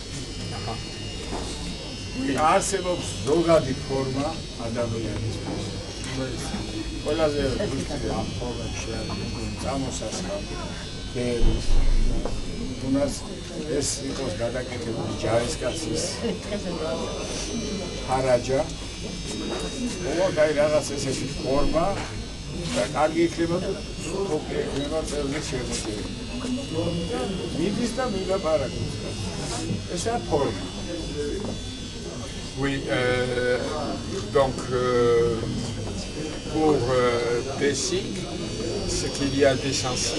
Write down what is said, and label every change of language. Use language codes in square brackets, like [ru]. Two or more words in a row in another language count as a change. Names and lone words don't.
[ka] არსებობს ზოგადი ფორმა ადამიანისთვის ყველაზე ზუსტი ამ ფორმებში არის წამოსასხამი ბერი თუნდაც ეს იყოს გადაკეთებული ჯარისკაცის ხარაჯა ოღონდ აი რაღაც ესეთი ფორმა და კარგი იქნება და თოკი იქნება წელს შემოჭრილი მიდის და მილაპარაკობს ესაა ფორმა. [fr] Oui, donc pour Bessic, ce qu'il y a d'essentiel